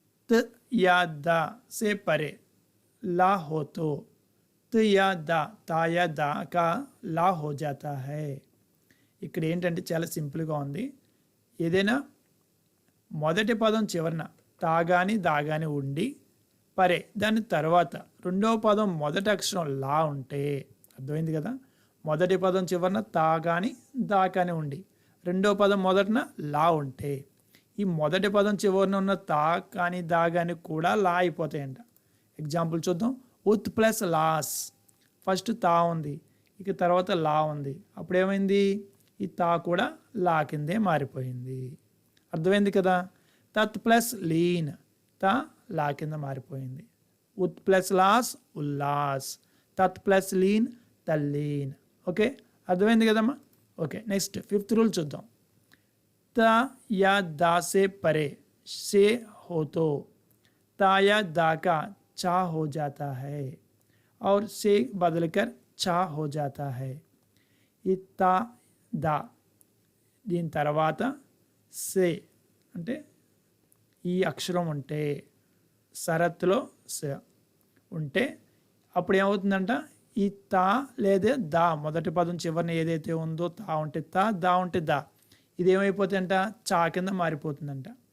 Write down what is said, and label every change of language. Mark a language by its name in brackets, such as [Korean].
[Hindi] त या दा से परे ला हो तो त या दा తా యా దా का లా हो जाता है. [Telugu] ఇక్కడ ఏంటంటే చాలా సింపుల్గా ఉంది. ఏదైనా మొదటి పదం చివరన తా కానీ దా కానీ ఉండి పరే దాని తర్వాత రెండవ పదం మొదటి అక్షరం లా ఉంటే, అర్థమైంది కదా, మొదటి పదం చివరన తా కానీ దా కానీ ఉండి రెండవ పదం మొదటిన లా ఉంటే ఈ మొదటి పదం చివరిన ఉన్న తా కానీ దా కానీ కూడా లా అయిపోతాయంట. ఎగ్జాంపుల్ చూద్దాం. ఉత్ ప్లస్ లాస్, ఫస్ట్ తా ఉంది, ఇక తర్వాత లా ఉంది, అప్పుడు ఏమైంది, ఈ తా కూడా లా కిందే మారిపోయింది. అర్థమైంది కదా. తత్ ప్లస్ లీన్, తా లా కింద మారిపోయింది. ఉత్ ప్లస్ లాస్ ఉల్లాస్, తత్ ప్లస్ లీన్ తల్లీన్. ఓకే, అర్థమైంది కదమ్మా. ఓకే, నెక్స్ట్ ఫిఫ్త్ రూల్ చూద్దాం. [Hindi] ता या दा से परे से हो तो ता या दा का चा हो जाता है और से बदलकर चा हो जाता है. [Telugu] ఈ తా దా దీని తర్వాత సే అంటే ఈ అక్షరం ఉంటే సరత్తులో స ఉంటే అప్పుడు ఏమవుతుందంట, ఈ తా లేదా దా మొదటి పదం చివరిని ఏదైతే ఉందో తా ఉంటే తా, దా ఉంటే దా, ఇది ఏమైపోతుందంట, చా కింద మారిపోతుందంట.